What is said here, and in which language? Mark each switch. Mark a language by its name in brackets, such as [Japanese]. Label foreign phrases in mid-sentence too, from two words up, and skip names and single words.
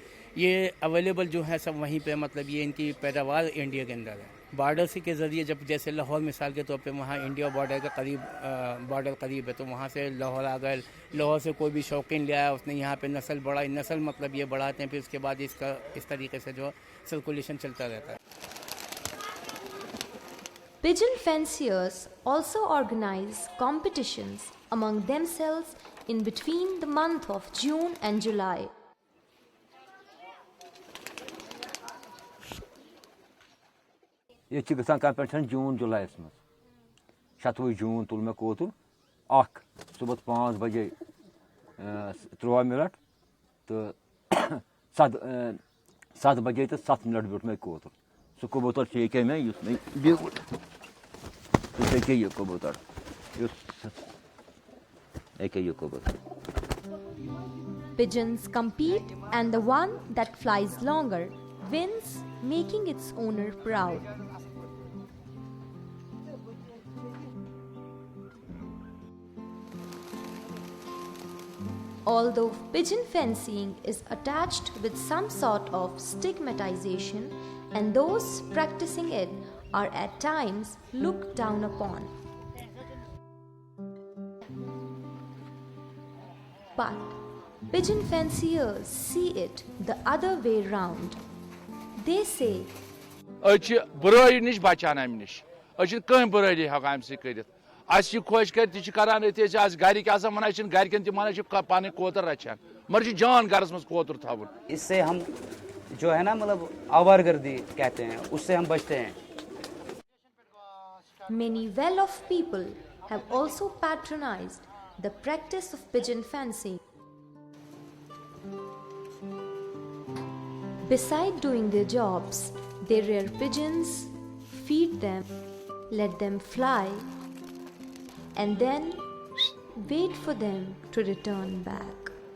[Urdu] یہ اویلیبل جو ہے سب وہیں پہ, مطلب یہ ان کی پیداوار انڈیا کے اندر ہے. بارڈر سے کے ذریعے جب جیسے لاہور مثال کے طور پہ وہاں انڈیا بارڈر کے قریب بارڈر قریب ہے تو وہاں سے لاہور آ گئے, لاہور سے کوئی بھی شوقین لے آیا, اس نے یہاں پہ نسل بڑھائی, نسل مطلب یہ بڑھاتے ہیں, پھر اس کے بعد اس کا اس طریقے سے جو سرکولیشن چلتا رہتا ہے. [English] Pigeon fanciers also organize competitions among themselves in between the month of June and July. [Kashmiri] یہ چھِ گژھان کمپٹیشن جوٗن جُلایَس منٛز 27 جوٗن تُل مےٚ کوتُر اکھ صُبحس 5 بجے 13 مِنٹ تہٕ 7 بجے تہٕ 7 مِنٹ بیوٗٹھ مےٚ کوتُر. سُہ کبوٗتر چھُ ییٚکیٛاہ مےٚ یُس مےٚ بیوٗٹھ سُہ چھُ ییٚکیٛاہ یہِ کبوٗتر یُس ییٚکیٛاہ یہِ کبوٗتر. [English] Pigeons compete and the one that flies longer wins, making its owner proud. Although pigeon fancying is attached with some sort of stigmatization, and those practicing it are at times looked down upon. But pigeon fanciers see it the other way round. They say, [Kashmiri] أسۍ برٲیی نِش بچان امہِ نِش, أسۍ چھِنہٕ کٕہٕنۍ برٲیی ہٮ۪کان امہِ سۭتۍ کٔرِتھ. اَسہِ یہِ خۄش کرِ تہِ چھِ کران أتھۍ, أسۍ آسہِ گرِکۍ آسان وَنان أسۍ چھِنہٕ گرِکٮ۪ن تہِ وَنان أسۍ چھِ پنٕنۍ کوتر رچھان, مگر چھِ جان گرس منٛز کوتر تھاوُن. [Urdu] اس سے ہم جو ہے نا مطلب آوار گردی کہتے ہیں, اس سے ہم بچتے ہیں. [English] many well-off people have also patronized the practice of pigeon fancying. Beside doing their jobs, they rear pigeons, feed them, let them fly, and then wait for them to return back.